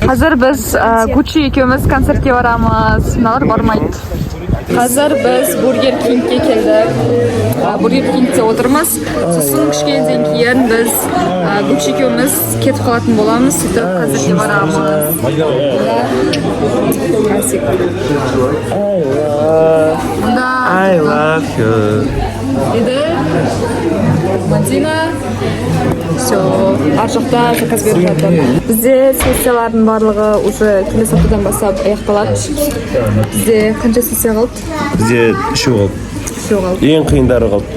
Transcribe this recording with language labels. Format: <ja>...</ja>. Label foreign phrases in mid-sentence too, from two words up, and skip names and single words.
<kk>Қазір біз Гуччи екеуміз концертке барамыз. Мыналар бармайды. Қазір біз Бургер Кингке келдік. Бургер Кингте отырмыз. Сосын кішкенеден кейін біз Гуччи екеуміз кетіп қалатын боламыз. Сөйтіп концертке барамыз.</kk> <en>I love you.</en> <kk>Еді Мадина. Все, ар жақта заказ беріп жатыр. Бізде сессиялардың барлығы уже келесі аптадан бастап аяқталады. Бізде қанша сессия қалды? Бізде 3 қалды. 3 қалды. Ең қиындары қалды.</kk>